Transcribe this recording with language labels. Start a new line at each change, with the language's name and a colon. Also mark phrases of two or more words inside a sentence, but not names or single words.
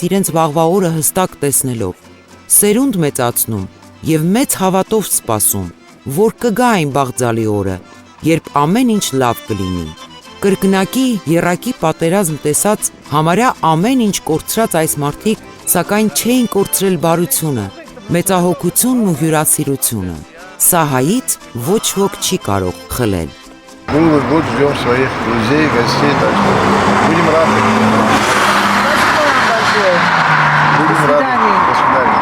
Armenian: իրենց վաղվա օրը հստակ տեսնելով, սերունդ մեծացնում եւ մեծ հավատով սպասում, որ կգա այն բաղձալի օրը, երբ ամեն ինչ լավ կլինի։ Կրկնակի եռակի պատերազմ տեսած համարյա ամեն ինչ կորցրած այս մարդիկ սակայն չէին կորցրել բարությունը, մեծահոգությունն ու հյուրասիրությունը։ Սա հայից ոչ ոք չի կարող խլել։
Russian: Круглый год ждем своих друзей, гостей, так что будем рады. Будем рады. До свидания.